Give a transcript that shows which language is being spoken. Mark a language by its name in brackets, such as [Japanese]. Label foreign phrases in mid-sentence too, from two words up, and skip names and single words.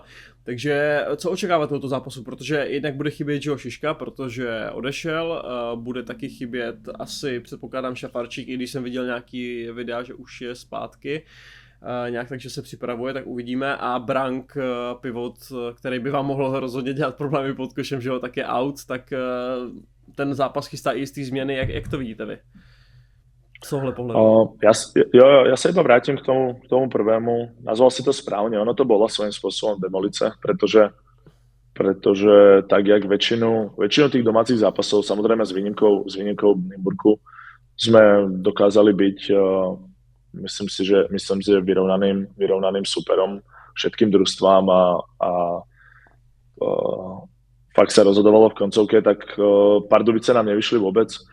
[Czech] Takže co očekáváte tohoto zápasu? Protože jednak bude chybět Joe Šiška, protože odešel, bude taky chybět asi, předpokládám, Šafarčík, i když jsem viděl nějaký videa, že už je zpátky. Nějak takže se připravuje, tak uvidíme. A Brank, pivot, který by vám mohl rozhodně dělat problémy pod košem, že jo, tak je out, tak ten zápas chystá i jistý změny, jak to vidíte vy? Z tohle pohledu. [Slovak] Ja sa iba vrátim k tomu prvému. Nazval si to správne, ono to bola svojím spôsobom demolice, pretože tak jak väčšinu tých domácich zápasov, samozrejme s výnimkou Nymburku, sme dokázali byť myslím si, že vyrovnaným superom všetkým družstvám a fakt sa rozhodovalo v koncovke, tak Pardubice nám nevyšli vôbec.